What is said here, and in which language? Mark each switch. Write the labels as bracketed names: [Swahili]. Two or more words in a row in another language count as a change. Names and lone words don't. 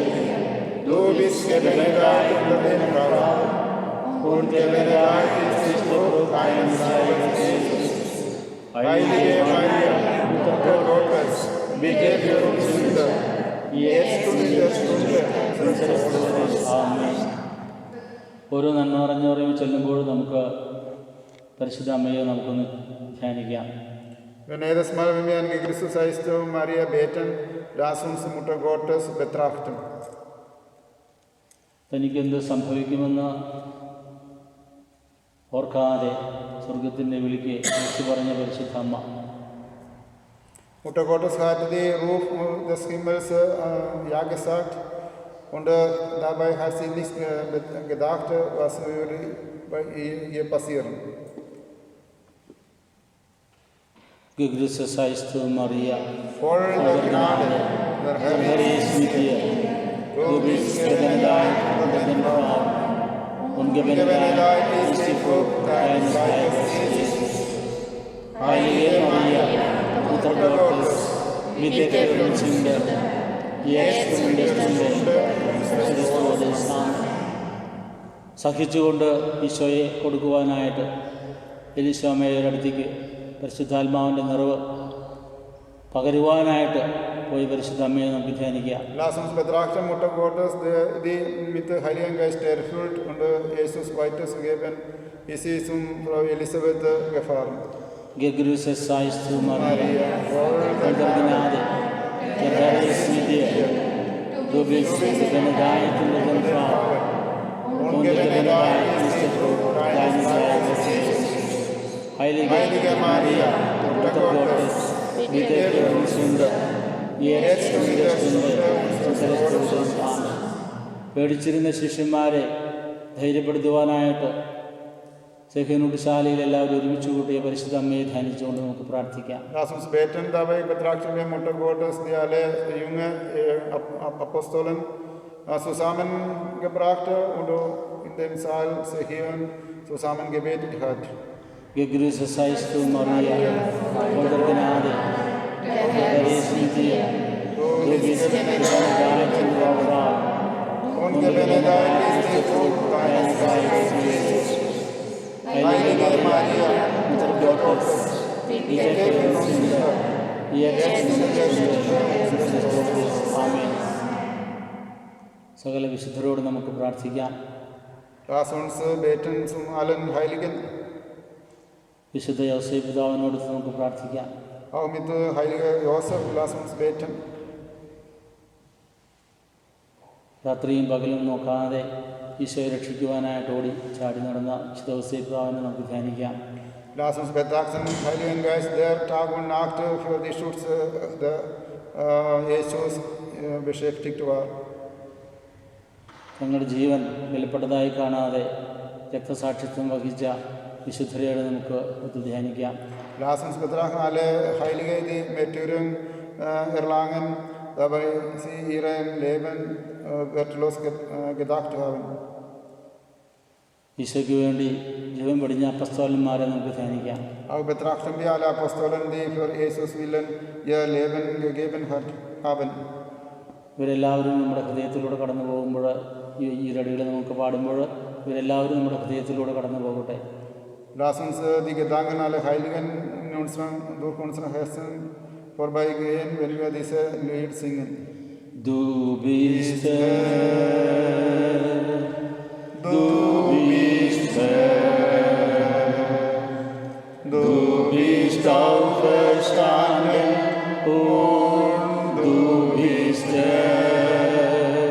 [German] Du bist gebenedeit unter den Frauen und gebenedeit ist die Frucht deines Leibes, Jesus. Heilige Maria, Mutter Gottes, bitte für uns Sünder, jetzt und in der Stunde unseres Todes. Amen. [Malayalam] ഓരോ നന്മ നിറഞ്ഞോറയും ചെല്ലുമ്പോൾ നമുക്ക് പരിശുദ്ധ അമ്മയെ നമുക്കൊന്ന് ധ്യാനിക്കാം. [German] Wenn jedes Mal, wenn wir an Christus heißt, Maria beten, lass uns Mutter Gottes betrachten. [Malayalam] തനിക്കെന്ത് സംഭവിക്കുമെന്ന് ഓർക്കാതെ സ്വർഗത്തിൻ്റെ വിളിക്ക് വിളിച്ചു പറഞ്ഞ പരിശുദ്ധ അമ്മ. [German] Mutter Gottes hat den Ruf des Himmels ja gesagt und dabei hat sie nicht gedacht, was würde bei ihr passieren. Gegrüßet seist du, Maria, voll der Gnade, der Herr ist mit dir. Du bist gebenedeit unter den Frauen und gebenedeit ist die Frucht deines Leibes, Jesus. Heilige Maria, Mutter Gottes, bitte für uns Sünder, jetzt und in der Stunde unseres Todes. Amen. [Malayalam] സഹിച്ചുകൊണ്ട് ഈശോയെ കൊടുക്കുവാനായിട്ട് എലീശോമ്മയുടെ അടുത്തേക്ക് പരിശുദ്ധാത്മാവിൻ്റെ നിറവ് പകരുവാനായിട്ട് പോയി പരിശുദ്ധ അമ്മയെ നമുക്ക് ധ്യാനിക്കാം. [German] Lass uns betrachten, Mutter Gottes, die mit dem Heiligen Geist erfüllt und Jesus weiterzugeben, ist sie zum Frau Elisabeth gefahren. Gegrüßet seist du, Maria, voll der Gnade, der Herr ist mit dir. Du bist gebenedeit unter den Frauen und gebenedeit ist die Frucht deines Leibes, Jesus. Heilige Maria, Mutter Gottes, bitte für uns Sünder, jetzt und in der Stunde unseres Todes. Amen. [Malayalam] പേടിച്ചിരുന്ന ശിഷ്യന്മാരെ ധൈര്യപ്പെടുത്തുവാനായിട്ട് സെഹനൂട്ട്ശാലയിൽ എല്ലാവരും ഒരുമിച്ച് കൂട്ടിയ പരിശുദ്ധ അമ്മയെ ധ്യാനിച്ചുകൊണ്ട് നമുക്ക് പ്രാർത്ഥിക്കാം. [German] Lass uns beten, dabei betrachten wir Mutter Gottes, die alle jungen Apostolen zusammengebracht und in dem Saal Sechion zusammen gebetet hat. Gegrüßet seist du, Maria, voll der Gnade, der Herr ist mit dir. Du bist gebenedeit unter den Frauen und gebenedeit ist die Frucht deines Leibes, Jesus. Heilige Maria, Mutter Gottes, bitte für uns Sünder, jetzt und in der Stunde unseres Todes. Amen. [Malayalam] സകല വിശുദ്ധരോട് നമുക്ക് പ്രാർത്ഥിക്കാം. [German] Lass uns beten zum allen Heiligen. [Malayalam] വിശുദ്ധ യോസേപ്പ് പിതാവിനോട് നമുക്ക് പ്രാർത്ഥിക്കാം. [German] Auch mit heiliger Josef, lass uns beten. [Malayalam] രാത്രിയും പകലും നോക്കാതെ ഈശോയെ രക്ഷിക്കുവാനായിട്ട് ഓടി ചാടി നടന്ന വിശുദ്ധ യോസേപ്പ് പിതാവിനെ നമുക്ക് ധ്യാനിക്കാം. [German] Lass uns betrachten, Heiligen Geist, der Tag und Nacht für die Schutz der Jesus beschäftigt war. [Malayalam] തങ്ങളുടെ ജീവൻ വിലപ്പെട്ടതായി കാണാതെ രക്തസാക്ഷിത്വം വഹിച്ച വിശുദ്ധരെയോട് നമുക്ക് ഒത്തു ധ്യാനിക്കാം. [German] Lass uns betrachten alle Heilige, die Märtyrer erlangen, dabei sie ihrem Leben wertlos gedacht haben. [Malayalam] ഈശോയ്ക്ക് വേണ്ടി ജീവൻ വെടിഞ്ഞ അപ്പസ്തോലന്മാരെ നമുക്ക് ധ്യാനിക്കാം. [German] Auch betrachten wir alle Apostolen, die für Jesus willen ihr Leben gegeben haben. [Malayalam] ഇവരെല്ലാവരും നമ്മുടെ ഹൃദയത്തിലൂടെ കടന്നു പോകുമ്പോൾ ഈ രടികൾ നമുക്ക് പാടുമ്പോൾ ഇവരെല്ലാവരും നമ്മുടെ ഹൃദയത്തിലൂടെ കടന്നു പോകട്ടെ. [German] Lass uns die Gedanken aller Heiligen durch unsere Herzen vorbeigehen, wenn wir diese Lied singen. Du bist Herr, du bist Herr, du bist auferstanden und du bist Herr.